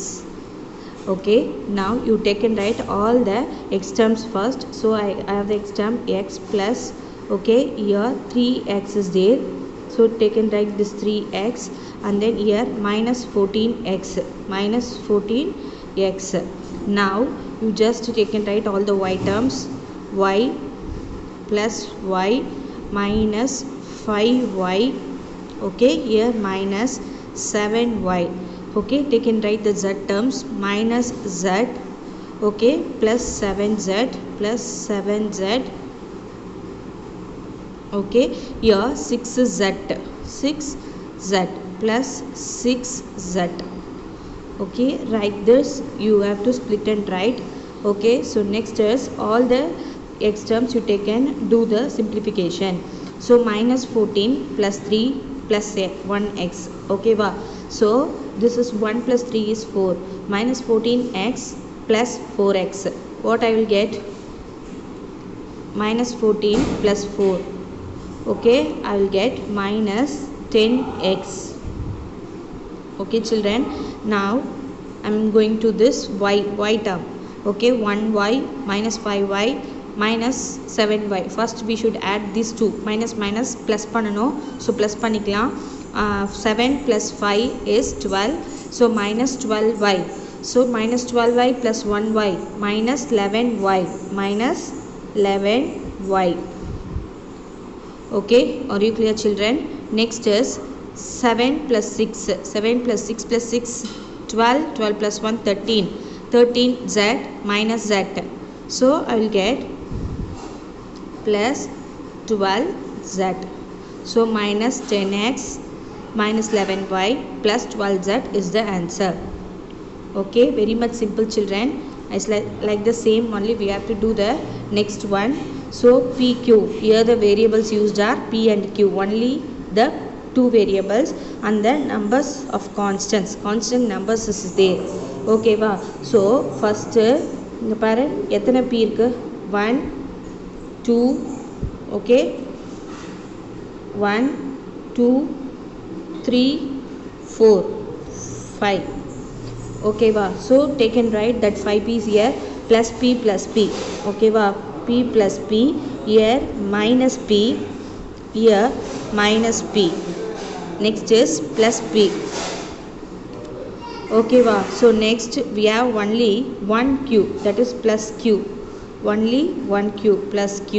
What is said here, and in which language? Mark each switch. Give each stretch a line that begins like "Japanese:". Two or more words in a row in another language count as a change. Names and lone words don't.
English: Okay, now you take and write all the x terms first. So I have the x term x plus, okay, here 3x is there. So take and write this 3x, and then here minus 14x, Now you just take and write all the y terms. Y plus y minus 5y. Okay, here minus 7y. Okay, take and write the z terms. Minus z, okay, plus 7z, okay, here 6z plus 6z. Okay, write this, you have to split and write. Okay, so next is all the x terms you take and do the simplification. So minus 14 plus 3 plus 1x. Okay va? So this is 1 plus 3 is 4, minus 14x plus 4x. What I will get? Minus 14 plus 4. Okay, I will get minus 10x. Okay children, now I am going to this y term. Okay, 1y minus 5y minus 7y. First we should add these two, minus minus plus பண்ணனும். So plus பண்ணிக்கலாம். 7 plus 5 is 12. So minus 12y. So minus 12y plus 1y minus 11y. Okay, are you clear children? Next is 7 plus 6 plus 6, 12 plus 1 13z minus z. So I will get plus 12z. So minus 10x minus 11y plus 12z is the answer. Okay, very much simple children. It's like the same, only we have to do the next one. So PQ, here the variables used are P and Q, only the two variables, and the numbers of constant numbers is there. Okay va? So first
Tamil: இங்க பாரு எத்தனை P இருக்கு?
English: 1 2, okay, 1 2 3 4 5. Okay va, so take and write that 5p is here plus p plus p. Okay va, p plus p here minus p here minus p, next is plus p. Okay va, so next we have only one q, that is plus q, only one q plus q.